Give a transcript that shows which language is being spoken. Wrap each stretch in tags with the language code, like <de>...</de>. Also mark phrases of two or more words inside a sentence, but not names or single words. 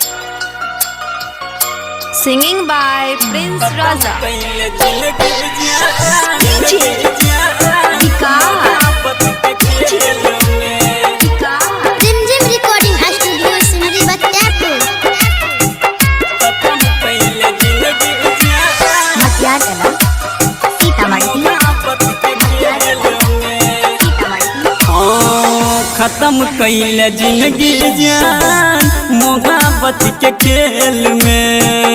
<en>Singing by Prince Raja. Jim Recording Studio Simri Batapur.</en> <bho>खत्म कैल जिंदगी जान मोहब्बत के खेल में।</bho>